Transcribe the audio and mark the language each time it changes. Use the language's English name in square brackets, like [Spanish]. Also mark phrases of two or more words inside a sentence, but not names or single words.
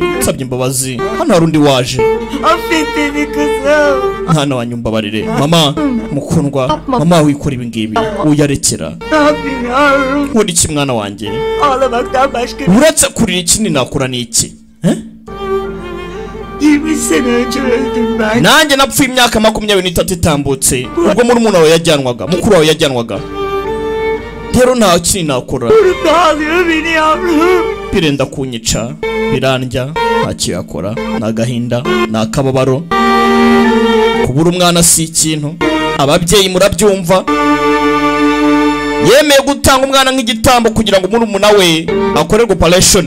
[Kinyarwanda] Nsabye imbabazi. Hano hari undi waje. Mwana wanjye mbabarire. Mama mukundwa, mama wikora ibi ngibi uyarekera. Nkora iki mwana wanjye? Uretse kurira ikindi nakora ni iki? [Turkish] 20 sene önce öldüm ben. [Kinyarwanda] Nanjye napfuye imyaka 23 itambutse ubwo murumuna wawe yajyanwaga, mukuru wawe yajyanwaga. Rero nta kintu nakora. [Turkish] Dağılıyor beni yavrum. [Kinyarwanda] Birenda kunyica, birandya, ntacyo yakora, nagahinda, nakababaro. Kubura umwana si ikintu. Ababyeyi murabyumva. Yemeye gutanga umwana nk'igitambo kugira ngo murumuna we akorerwe operation.